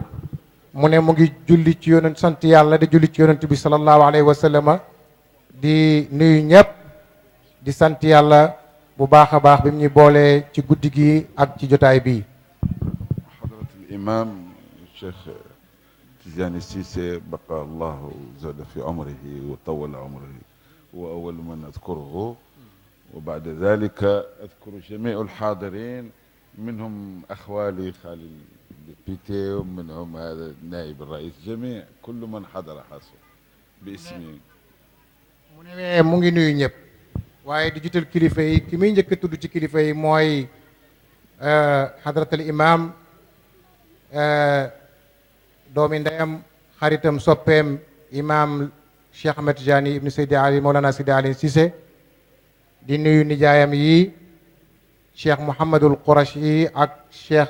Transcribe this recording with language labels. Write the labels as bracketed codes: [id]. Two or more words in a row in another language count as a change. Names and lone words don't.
[wo] mu ne mu ngi julli ci yonent sant yàlla di julli ci yonent bi [ar] صلى الله عليه وسلم [wo] di nuyu ñëpp di sant yàlla bu baax a baax bi mu ñu boolee ci guddi gi ak ci jotaay bi [ar] حضرة الإمام Cheikh Tidiane Cissé بقاه الله زاد في عمره وطول عمره وأول من أذكره وبعد ذلك أذكر جميع الحاضرين منهم أخوالي Khalil بيتي ومنهم هذا نائب الرئيس جميع كل من حضر حاصل باسمي [wo] mu ne mu ngi nuyu ñëpp waaye di jiital kilifa yi ki muy njëkk a tudd ci kilifa yi mooy [ar] حضرة الإمام [wo] doomi ndeyam xaritam soppeem imam Cheikh Ahmed Tidiane ibn Seydi Ali Mawlana Seydi Ali Cissé di nuyu nijaayam yi Cheikh Mouhamadul Qourachi ak Cheikh